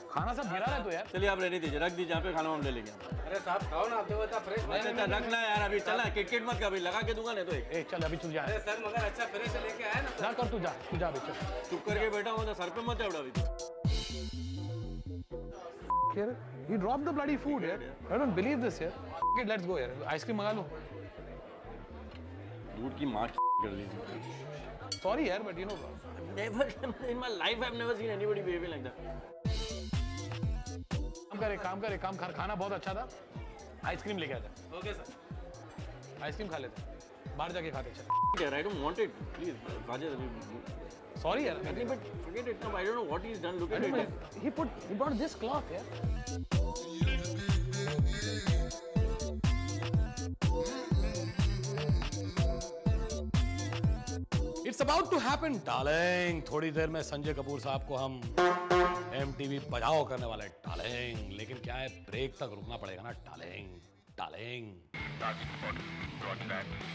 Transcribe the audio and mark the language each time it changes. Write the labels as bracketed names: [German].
[Hindi] खाना सब गिरा रहा है तो यार। चलिए आप रहने दीजिए, रख दीजिए यहाँ पे, खाना हम ले लेंगे। अरे साहब खाओ ना, आप देखो इतना फ्रेश अच्छा अच्छा रखना यार, अभी चलना, किटकिट मत कर, अभी लगा के दूंगा नहीं तो एक। ए चल अभी तू जा। अरे सर मगर अच्छा फ्रेश लेके आया ना। जा कर तू जा अभी चल। चुप करके बैठा हूँ तो सर पे मत चढ़ा अभी। [English] Here, he dropped the bloody food यार। I don't believe this यार। Okay, let's go यार। [Hindi] आइसक्रीम मंगा लो। दूध की माँ कर लीजिए। [English] Sorry यार, but you know। Never in my life I've never seen anybody behaving like that. [Hindi] काम कर, खाना बहुत अच्छा था। आइसक्रीम लेके आजा। [English] Okay sir. [Hindi] आइसक्रीम खा लेते। बाहर जाके खाते चल। [English] Dear, I don't want it. Please, Rajat, Sorry यार। but forget it. I don't know what he's done. Look at it. He brought this cloth यार। It's about to happen, darling. [Hindi] थोड़ी देर में संजय कपूर साहब को हम MTV बजाओ करने वाले डार्लिंग, लेकिन क्या है ब्रेक तक रुकना पड़ेगा ना darling. [English] Target spot. Roger that.